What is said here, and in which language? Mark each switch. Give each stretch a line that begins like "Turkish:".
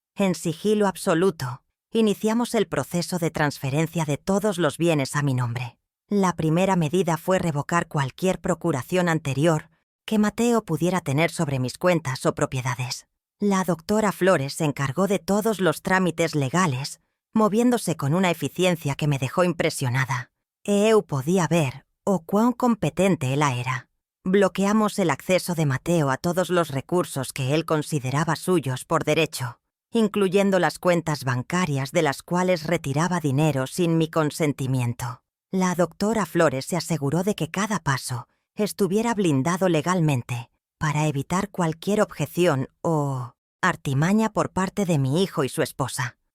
Spanish: En sigilo absoluto, iniciamos el proceso de transferencia de todos los bienes a mi nombre. La primera medida fue revocar cualquier procuración anterior que Mateo pudiera tener sobre mis cuentas o propiedades. La doctora Flores se encargó de todos los trámites legales, moviéndose con una eficiencia que me dejó impresionada.
Portuguese: Eu podía ver o cuán competente ela era.
Spanish: Bloqueamos el acceso de Mateo a todos los recursos que él consideraba suyos por derecho, incluyendo las cuentas bancarias de las cuales retiraba dinero sin mi consentimiento. La doctora Flores se aseguró de que cada paso estuviera blindado legalmente para evitar cualquier objeción o artimaña por parte de mi hijo y su esposa.